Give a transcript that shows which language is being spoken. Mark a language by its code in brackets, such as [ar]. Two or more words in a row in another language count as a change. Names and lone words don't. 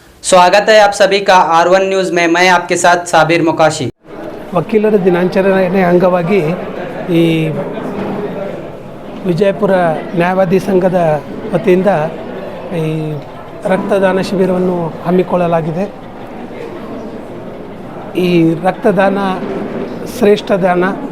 [hi] स्वागत है आप सभी का R1 न्यूज़ में। मैं आपके साथ साबिर मुकाशी। [kn] ವಕೀಲರ ದಿನಾಚರಣೆ ಅಂಗವಾಗಿ ಈ ವಿಜಯಪುರ ನ್ಯಾಯವಾದಿ ಸಂಘದ ವತಿಯಿಂದ ಈ ರಕ್ತದಾನ ಶಿಬಿರವನ್ನು ಹಮ್ಮಿಕೊಳ್ಳಲಾಗಿದೆ. ಈ ರಕ್ತದಾನ ಶ್ರೇಷ್ಠ ದಾನ.